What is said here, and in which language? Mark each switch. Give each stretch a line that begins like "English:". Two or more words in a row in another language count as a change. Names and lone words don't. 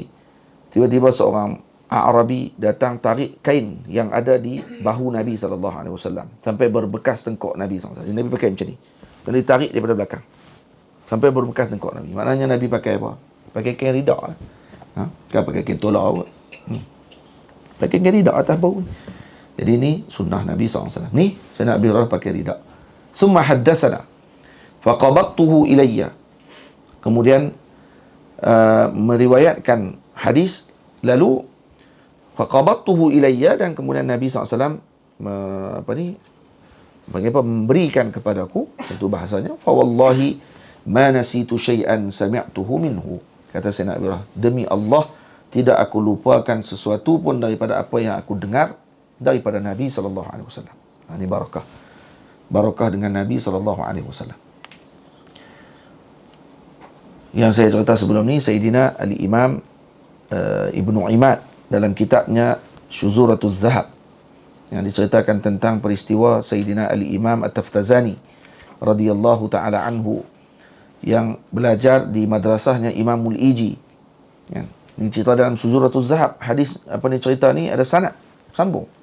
Malay: Tiba-tiba seorang Arabi datang tarik kain yang ada di bahu Nabi SAW sampai berbekas tengkok Nabi SAW. Nabi pakai macam ni. Dan ditarik daripada belakang sampai berbekas tengkok Nabi. Maknanya Nabi pakai apa? Pakai kain ridak lah. Kan pakai kain tolak kot. Pakai kain ridak atas bahu. Jadi ni sunnah Nabi SAW. Ni Sayyidina Abi Hurairah pakai ridak.
Arabic: ثم حدثنا فقبضته إلي.
Malay: Kemudian meriwayatkan hadis, lalu
Arabic: فقبضته إلي,
Malay: dan kemudian Nabi SAW memberikan kepadaku, itu bahasanya,
Arabic: فوالله ما نسيت شيئا سمعته منه.
Malay: Kata Sayyidina Abi Hurairah, demi Allah tidak aku lupakan sesuatu pun daripada apa yang aku dengar daripada Nabi SAW. Ini barakah dengan Nabi SAW. Yang saya cerita sebelum ni, Sayyidina Al-Imam Ibnu Imad dalam kitabnya Syuzuratuz Zahab, yang diceritakan tentang peristiwa Sayyidina Al-Imam At-Taftazani
Arabic: رضي الله تعالى عنه
Malay: yang belajar di madrasahnya Imamul Iji. Ini cerita dalam Syuzuratuz Zahab. Hadis cerita ni ada sanad sambung.